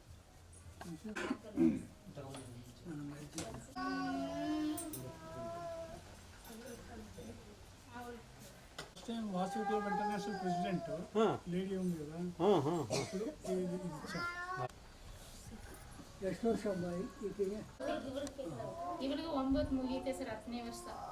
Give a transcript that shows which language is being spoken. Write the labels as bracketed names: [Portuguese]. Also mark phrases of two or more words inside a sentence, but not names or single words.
[Telugu] వాసవి క్లబ్ ఇంటర్నేషనల్ [English] president lady [Telugu] ఉంది కదా, ఇప్పుడు ఇది ఇచ్చాం. [Kannada] ಎಷ್ಟು ವರ್ಷ ಅಮ್ಮಾಯಿ ಈಕೆಗೆ? ಇವಳಿಗೆ 9 ಮುಗಿಯುತ್ತೆ ಸರ್, 10ನೇ ವರ್ಷ.